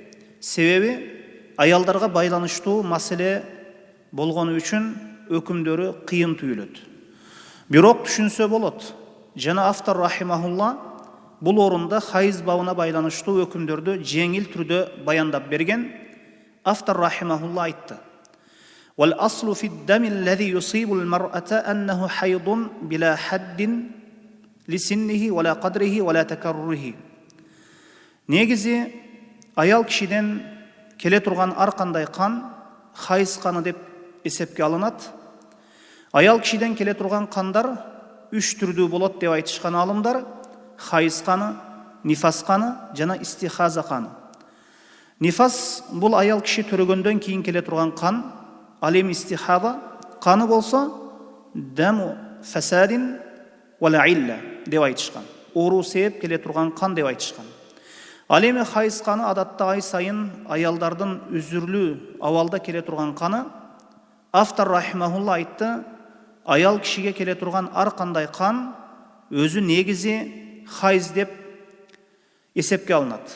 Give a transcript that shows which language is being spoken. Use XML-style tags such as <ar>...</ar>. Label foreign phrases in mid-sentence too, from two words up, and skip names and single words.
<ky>Себеби аялдарга байланыштуу маселе болгону үчүн өкүмдөрү кыйын түйүлөт. Бирок түшүнсө болот. Жана автор рахимахулла бул орунда хайыз бабына байланыштуу өкүмдөрдү жеңил түрдө баяндап берген. Автор рахимахулла айтты:</ky> <ar>"والأصل في الدم الذي يصيب المرأة أنه حيض بلا حد لسنه ولا قدره ولا تكرره."</ar> <ky>Негизи аял кишиден келе турган ар кандай кан хайыз каны деп эсепке алынат. Аял кишиден келе турган кандар 3 түрдүү болот деп айтышкан алымдар: хайыз каны, нифас каны жана истихаза каны. Нифас бул аял киши төрөгөндөн кийин келе турган кан, ал эми истихаза каны болсо</ky> <ar>دم فساد و علة</ar> <ky>деп айтышкан. Оору себеп келе турган кан деп айтышкан. Ал эми хайыз каны адатта ай сайын аялдардын үзүрлүү абалда келе турган каны. Автор рахимахулла айтты: аял кишиге келе турган ар кандай кан өзү негизи хайыз деп эсепке алынат.</ky>